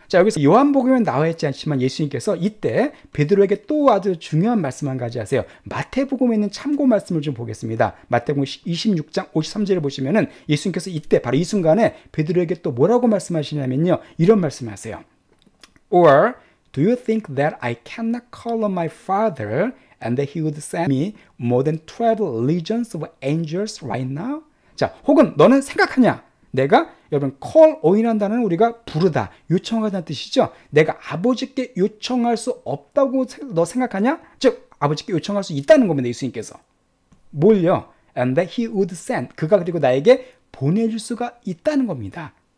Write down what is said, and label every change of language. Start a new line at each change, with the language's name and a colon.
Korean: 자, 여기서 요한복음에 나와 있지 않지만 예수님께서 이때 베드로에게 또 아주 중요한 말씀 한 가지 하세요. 마태복음에 있는 참고 말씀을 좀 보겠습니다. 마태복음 26장 53절을 보시면은 예수님께서 이때 바로 이 순간에 베드로에게 또 뭐라고 말씀하시냐면요, 이런 말씀을 하세요.
English: Or do you think that I cannot call on my Father and that he would send me more than 12 legions of angels right now?
Korean: 자, 혹은 너는 생각하냐? 내가, 여러분, call on이라는 단어는 우리가 부르다, 요청하다는 뜻이죠. 내가 아버지께 요청할 수 없다고 너 생각하냐? 즉, 아버지께 요청할 수 있다는 겁니다. 예수님께서. 뭘요?
English: And that he would send,
Korean: 그가 그리고 나에게 보내줄 수가 있다는 겁니다.